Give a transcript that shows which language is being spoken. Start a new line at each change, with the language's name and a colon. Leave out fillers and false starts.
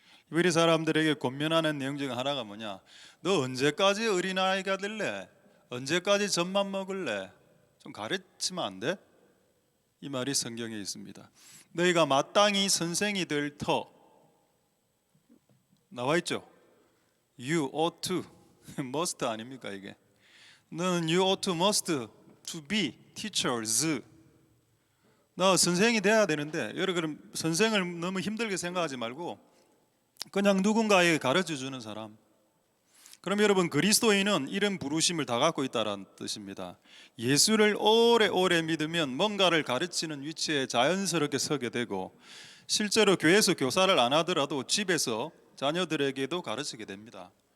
Korean: 히브리 사람들에게 권면하는 내용 중 하나가 뭐냐? 너 언제까지 어린아이가 될래? 언제까지 젖만 먹을래? 좀 가르치면 안 돼? 이 말이 성경에 있습니다. 너희가 마땅히 선생이 될 터 나와 있죠.
English: You ought to, must
Korean: 아닙니까 이게? 너는
English: you ought to, must to be teachers.
Korean: 너 선생이 돼야 되는데, 여러분 선생을 너무 힘들게 생각하지 말고 그냥 누군가에게 가르쳐 주는 사람. 그럼 여러분 그리스도인은 이런 부르심을 다 갖고 있다는 뜻입니다. 예수를 오래오래 믿으면 뭔가를 가르치는 위치에 자연스럽게 서게 되고, 실제로 교회에서 교사를 안 하더라도 집에서 자녀들에게도 가르치게 됩니다.